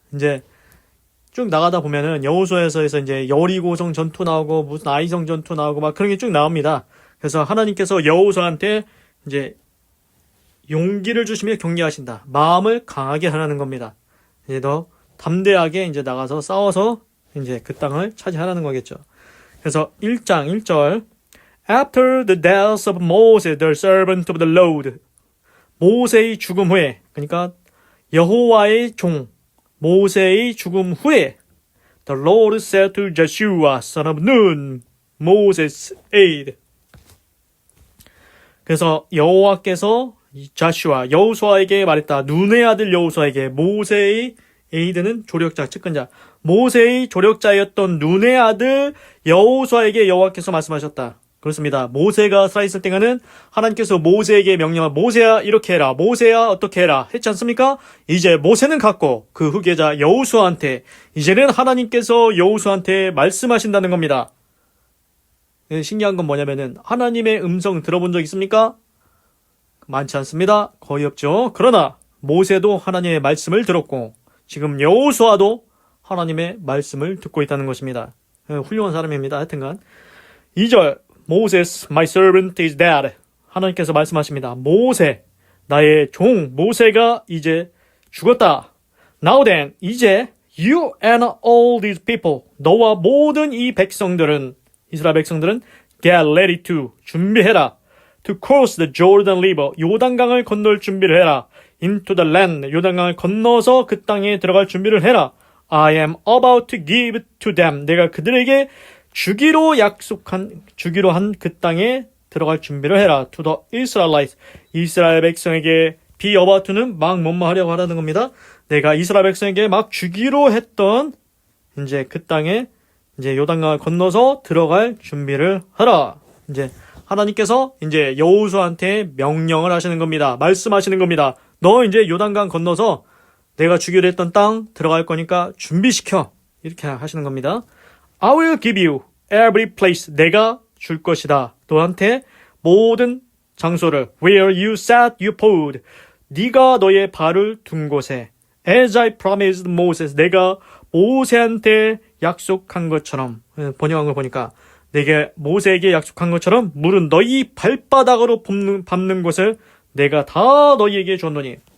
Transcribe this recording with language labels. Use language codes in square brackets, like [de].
[ko] 이제 쭉 나가다 보면은 여호수아에서 이제 여리고성 전투 나오고 무슨 아이성 전투 나오고 막 그런 게 쭉 나옵니다. 그래서 하나님께서 여호수아한테 이제 용기를 주시며 격려하신다. 마음을 강하게 하라는 겁니다. 이제 더 담대하게 이제 나가서 싸워서 이제 그 땅을 차지하라는 거겠죠. 그래서 1장 1절 [en] After the death of Moses, the servant of the Lord. [ko] 모세의 죽음 후에, 그러니까 여호와의 종 모세의 죽음 후에 [en] The Lord said to Joshua, son of Nun, Moses' aide. [ko] 그래서 여호와께서 여호수아에게 말했다. 눈의 아들 여호수아에게. 모세의 에이드는 조력자, 측근자. 모세의 조력자였던 눈의 아들 여호수아에게 여호와께서 말씀하셨다. 그렇습니다. 모세가 살아있을 때는 하나님께서 모세에게 명령한 모세야 이렇게 해라, 모세야 어떻게 해라 했지 않습니까? 이제 모세는 갔고 그 후계자 여호수아한테 이제는 하나님께서 여호수아한테 말씀하신다는 겁니다. 신기한 건 뭐냐면은 하나님의 음성 들어본 적 있습니까? 많지 않습니다. 거의 없죠. 그러나 모세도 하나님의 말씀을 들었고 지금 여호수아도 하나님의 말씀을 듣고 있다는 것입니다. 훌륭한 사람입니다. 하여튼간 2절 [en] Moses, my servant is dead. [ko] 하나님께서 말씀하십니다. 모세, 나의 종 모세가 이제 죽었다. [en] Now then, [ko] 이제 [en] you and all these people, [ko] 너와 모든 이 백성들은, 이스라엘 백성들은 [en] get ready to, [ko] 준비해라. [en] To cross the Jordan River, [ko] 요단강을 건널 준비를 해라. [en] Into the land, [ko] 요단강을 건너서 그 땅에 들어갈 준비를 해라. [en] I am about to give to them. [ko] 내가 그들에게 주기로 한 그 땅에 들어갈 준비를 해라. [en] To the Israelites. [ko] 이스라엘 백성에게 be about to는 막 뭐뭐 하려고 하라는 겁니다. 내가 이스라엘 백성에게 막 주기로 했던 이제 그 땅에 이제 요단강을 건너서 들어갈 준비를 하라. 이제 하나님께서 이제 여호수아한테 명령을 하시는 겁니다. 말씀하시는 겁니다. 너 이제 요단강 건너서 내가 주기로 했던 땅 들어갈 거니까 준비시켜. 이렇게 하시는 겁니다. [en] I will give you every place. [ko] 내가 줄 것이다. 너한테 모든 장소를 [en] where you set your foot. [ko] 네가 너의 발을 둔 곳에 [en] as I promised Moses. [ko] 내가 모세한테 약속한 것처럼 번역한 걸 보니까 내게 모세에게 약속한 것처럼 물은 너희 발바닥으로 밟는 곳을 내가 다 너희에게 줬노니.